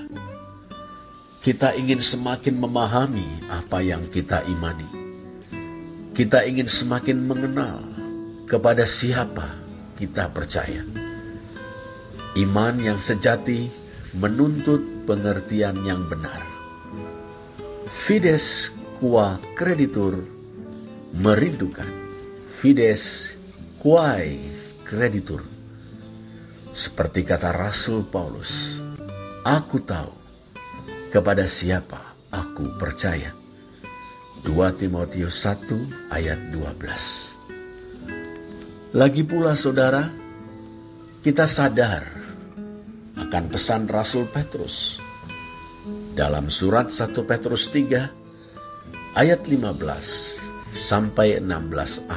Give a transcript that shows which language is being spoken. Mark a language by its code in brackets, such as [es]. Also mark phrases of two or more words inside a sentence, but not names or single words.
[id] Kita ingin semakin memahami apa yang kita imani. Kita ingin semakin mengenal kepada siapa kita percaya. Iman yang sejati menuntut pengertian yang benar. [la] Fides qua creditur merindukan fides quae creditur. [id] Seperti kata Rasul Paulus, aku tahu kepada siapa aku percaya. 2 Timotius 1 ayat 12. Lagi pula saudara, kita sadar akan pesan Rasul Petrus dalam surat 1 Petrus 3 ayat 15 sampai 16a.